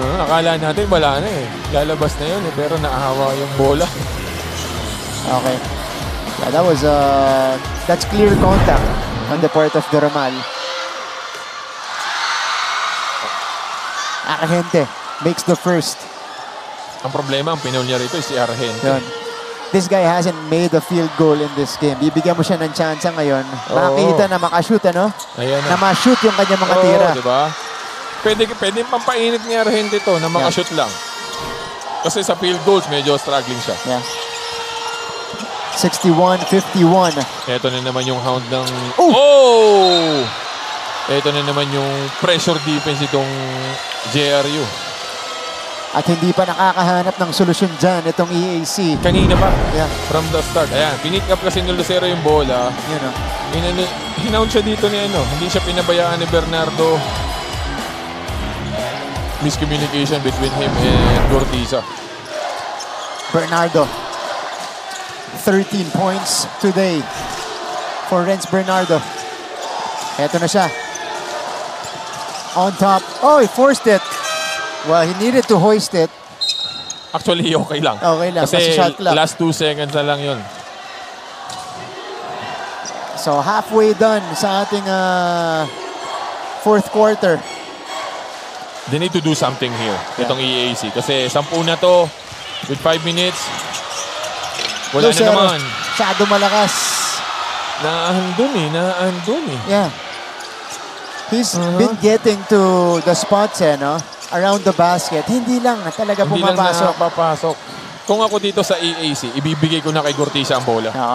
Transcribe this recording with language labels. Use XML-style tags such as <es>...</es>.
<tl>Akala natin wala na eh. Lalabas na yun eh. Pero naahawa yung bola.</tl> <en>Okay. Yeah, that was that's clear contact on the part of Doromal. Argente makes the first.</en> <tl>Ang problema, ang pinaul niya rito si Argente. Yun.</tl> <en>This guy hasn't made a field goal in this game.</en> <tl>Bibigyan mo siya ng chance ngayon. Makita na makashoot, ano? Ayan na. Na ma-shoot yung kanya mga tira. Diba? Pwede pampainit ni Argente to na makashoot lang. Kasi sa field goals, medyo struggling siya.</tl> <en>Yeah. 61-51.</en> <tl>Ito na naman yung hound ng... Oh! Ito na naman yung pressure defense itong JRU. At hindi pa nakakahanap ng solusyon dyan itong EAC. Kanina pa.</tl> <en>Yeah. From the start.</en> <tl>Ayan, pinick up kasi ni Lucero yung bola. Yun o. Hinound siya dito ni ano. Hindi siya pinabayaan ni Bernardo.</tl> <en>Miscommunication between him and Gortiza. Bernardo. 13 points today for Renz Bernardo. Eto na siya. On top. Oh, he forced it. Well, he needed to hoist it.</en> <tl>Actually, okay lang. Okay lang. Kasi</tl> <en>shot clock.</en> <tl>last 2 seconds na lang yun.</tl> <en>So, halfway done sa ating fourth quarter. They need to do something here.</en> <tl>Itong EAC. Kasi 10 na to.</tl> <en>With 5 minutes.</en> <tl>Wala Lucero, na naman. Masyado malakas. Naandun eh.</tl> <en>Yeah. He's been getting to the spots no?</en> <tl>Around the basket. Hindi lang talaga Hindi pumapasok. lang napapasok. Kung ako dito sa EAC, ibibigay ko na kay Gortiza ang bola.</tl>